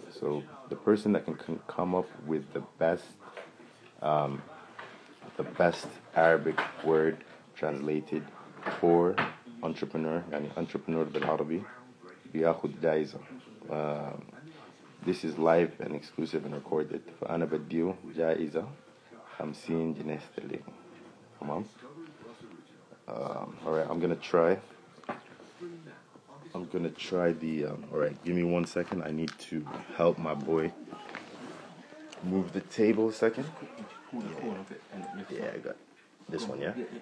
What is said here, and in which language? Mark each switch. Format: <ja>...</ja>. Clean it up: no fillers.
<en>So the person that can come up with the best Arabic word translated for entrepreneur, entrepreneur</en> <ar>بالعربي بياخد جائزة.</ar> <en>This is live and exclusive and recorded.</en> <ar>فأنا بديه جائزة 50 جنيه استرليني. تمام.</ar> <en>All right, I'm gonna try the all right, give me 1 second. I need to help my boy move the table a second. Yeah, I got this one, yeah?</en>